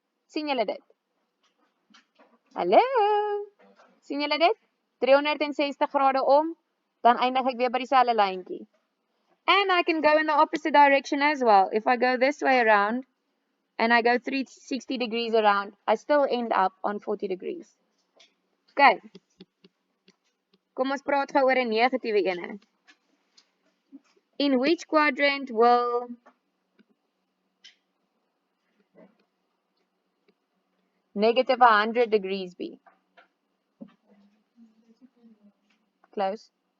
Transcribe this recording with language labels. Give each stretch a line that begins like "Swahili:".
Afrikaans: Sien julle dit? Hallo? Sien julle dit? 360 grade om, dan eindig ek weer by dieselfde lyntjie.
English: And I can go in the opposite direction as well. If I go this way around, and I go 360 degrees around, I still end up on 40 degrees. Okay.
Afrikaans: Kom ons praat gou oor 'n negatiewe ene.
English: In which quadrant will negative 100 degrees be? Close.